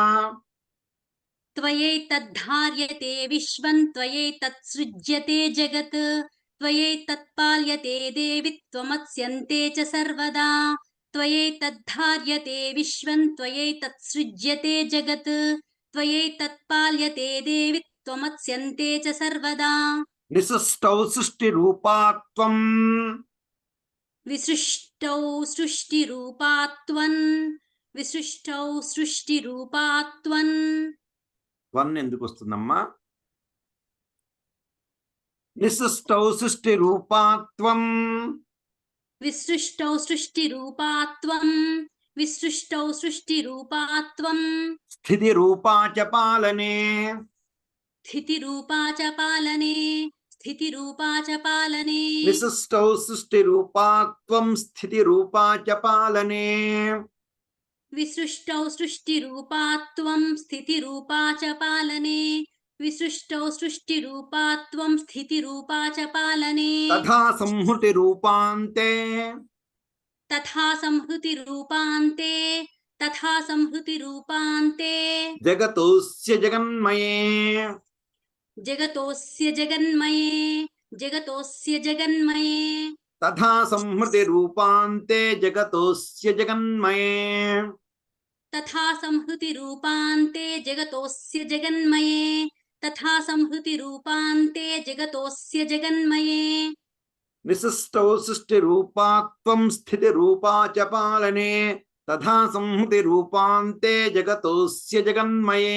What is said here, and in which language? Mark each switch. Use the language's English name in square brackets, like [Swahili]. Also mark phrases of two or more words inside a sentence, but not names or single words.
[Sanskrit] त्वयैतद्धार्यते विश्वं त्वयैतत्सृज्यते जगत् त्वयैतत्पाल्यते देवि त्वमत्स्यन्ते च सर्वदा त्वयैतद्धार्यते विश्वं त्वयैतत्सृज्यते जगत् त्वयैतत्पाल्यते देवि त्वमत्स्यन्ते च सर्वदा निसृष्टौ सृष्टिरूपा त्वं विसृष्टौ सृष्टिरूपा त्वं विसृष्टौ सृष्टिरूपा त्वं [Telugu] వన్ ఎందుకు వస్తుందమ్మా [Sanskrit] నిసృష్టౌ సృష్టిరూపాత్వం विसृष्टौ सृष्टिरूपा त्वं विसृष्टौ सृष्टिरूपा त्वं స్థితిరూపా చ పాలనే स्थितिरूपा च पालने स्थितिरूपा च पालने నిసృష్టౌ సృష్టిరూపాత్వం స్థితిరూపా చ పాలనే विसृष्टौ सृष्टिरूपा त्वं स्थितिरूपा च पालने विसृष्टौ सृष्टिरूपा त्वं स्थितिरूपा च पालने తథా సంహృతిరూపాంతే तथा संहृतिरूपान्ते तथा संहृतिरूपान्ते జగతోస్య జగన్మయే जगतोस्य जगन्मये जगतोस्य जगन्मये తథా సంహృతిరూపాంతే జగతోస్య జగన్మయే तथा संहृतिरूपान्ते जगतोस्य जगन्मये तथा संहृतिरूपान्ते जगतोस्य जगन्मये निसृष्टौ सृष्टिरूपात्वं स्थितिरूपा च पालने तथा संहृतिरूपान्ते जगतोस्य जगन्मये